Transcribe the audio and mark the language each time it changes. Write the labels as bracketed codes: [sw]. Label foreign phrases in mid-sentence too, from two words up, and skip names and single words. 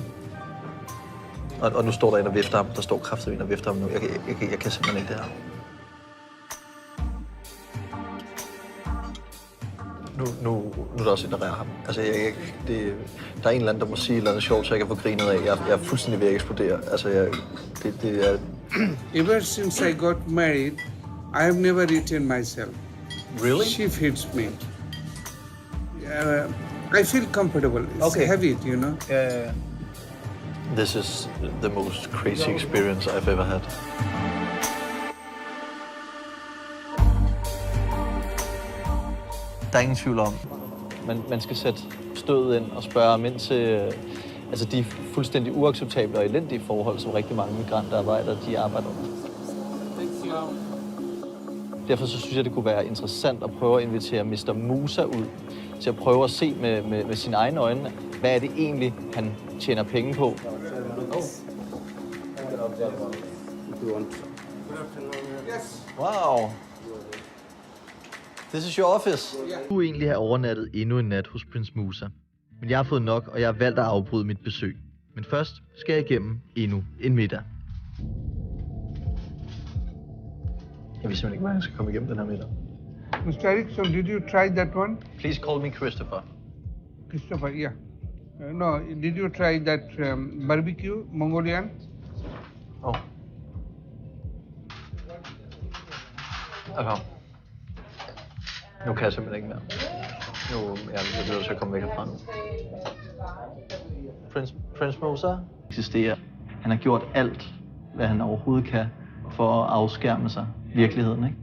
[da] Og nu står der en og vifter ham. Der står kraftigt en og vifter ham nu. Jeg kan simpelthen ikke det her. Nu er der også en, der rærer ham. Altså, der er en eller anden, der må sige et eller andet sjovt, så jeg kan få grinet af. Jeg er fuldstændig ved at eksplodere. Altså, det er... [en] Ever since I got married, I have never eaten myself. Really? She feeds me. I feel comfortable. It's Okay. heavy, you know. This is the most crazy experience I've ever had. [da] Der er ingen tvivl om, man skal sætte stødet ind og spørge ham ind til de fuldstændig uacceptable og elendige forhold, som rigtig mange migrantarbejdere de arbejder under. Derfor så synes jeg, det kunne være interessant at prøve at invitere Mr. Musa ud til at prøve at se med sine egne øjne, hvad er det egentlig, han tjener penge på. [en] Wow. This is your office. [da] Du kunne egentlig have overnattet endnu en nat hos Prince Musa. Men jeg har fået nok, og jeg har valgt at afbryde mit besøg. Men først skal jeg igennem endnu en middag. Jeg ved simpelthen ikke, hvordan jeg skal komme igennem den her middag. [en] Mr. Erickson, did you try that one? Please call me Christopher. Christopher, yeah. No, did you try that barbecue, Mongolian? Oh. Okay. [da] Nu kan jeg simpelthen ikke mere. Jeg bliver nødt til at komme væk herfra nu. Prince Musa eksisterer. Han har gjort alt, hvad han overhovedet kan for at afskærme sig virkeligheden, ikke?